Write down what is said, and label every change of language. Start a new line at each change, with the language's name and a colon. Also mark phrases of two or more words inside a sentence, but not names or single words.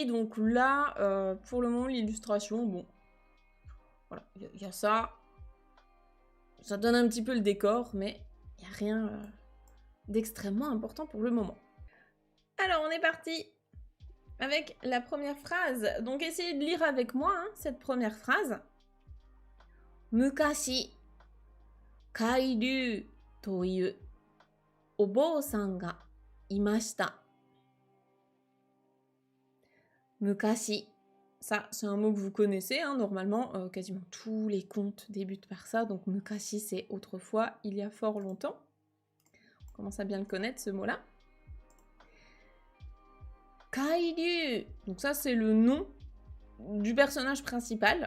French: Donc là, pour le moment, l'illustration, bon, voilà, il y a ça. Ça donne un petit peu le décor, mais il n'y a rien d'extrêmement important pour le moment. Alors on est parti avec la première phrase. Donc essayez de lire avec moi cette première phrase.
Japanese: 昔、カイリュウというお坊さんがいました.
French: Mukashi, ça c'est un mot que vous connaissez, normalement quasiment tous les contes débutent par ça. Donc mukashi c'est autrefois, il y a fort longtemps. On commence à bien le connaître ce mot-là. Kairyu, donc ça c'est le nom du personnage principal.